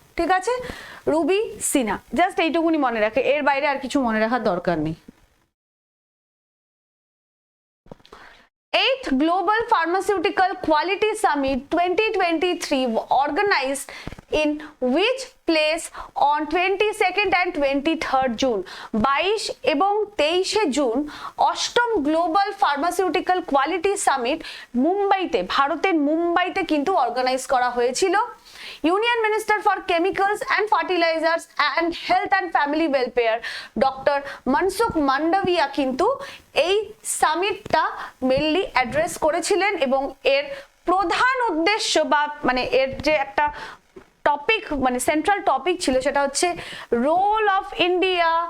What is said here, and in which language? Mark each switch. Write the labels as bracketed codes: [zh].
[bn] ঠিক আছে, Ruby Sinha, just এইটুকুনি মনে রাখে, এর বাইরে আর কিছু মনে রাখার দরকার নেই। [en] 8th Global Pharmaceutical Quality Summit 2023 organized in which place on 22nd and 23rd June? [bn] 22 এবং 23শে জুন অষ্টম গ্লোবাল ফার্মাসিউটিক্যাল কোয়ালিটি সামিট মুম্বাইতে, ভারতের মুম্বাইতে কিন্তু অর্গানাইজ করা হয়েছিল। Union minister for chemicals and fertilisers and health and family welfare doctor Mansukh Mandaviya কিন্তু এই সামিটটা মেনলি অ্যাড্রেস করেছিলেন এবং এর প্রধান উদ্দেশ্য বা মানে এর যে একটা টপিক মানে সেন্ট্রাল টপিক ছিল সেটা হচ্ছে রোল অফ ইন্ডিয়া